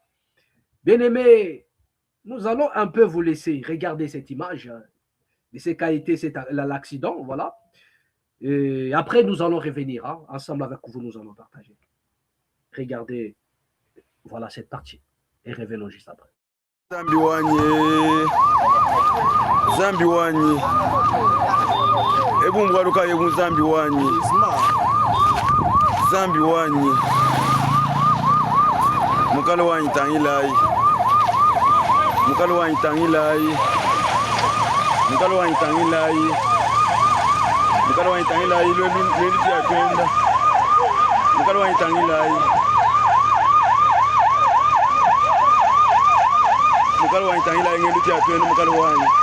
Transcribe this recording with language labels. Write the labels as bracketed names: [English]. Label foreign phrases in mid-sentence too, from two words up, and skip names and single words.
[French] Bien aimé, nous allons un peu vous laisser regarder cette image de ce qu'a été l'accident, voilà. Et après, nous allons revenir, hein, ensemble avec vous, nous allons partager. Regardez, voilà cette partie. Et revenons juste après. [Lunda] Zambi wanyi ebu mbwaruka yebu zambi wanyi mukalo wanyi tangilai mukalo wanyi tangilai lweluti yakwenda mukalo wanyi tangilai mukalo wanyi tangilai ngeluti yakwenda mukalo wanyi